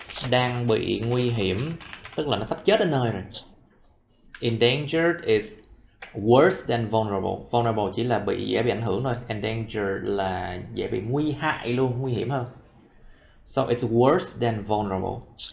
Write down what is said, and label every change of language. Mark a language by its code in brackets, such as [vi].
[vi] Đang bị nguy hiểm, tức là nó sắp chết đến nơi rồi. [en] Endangered is worse than vulnerable. [vi] Vulnerable chỉ là dễ bị ảnh hưởng thôi. Endangered là dễ bị nguy hại luôn, nguy hiểm hơn. [en] So it's worse than vulnerable.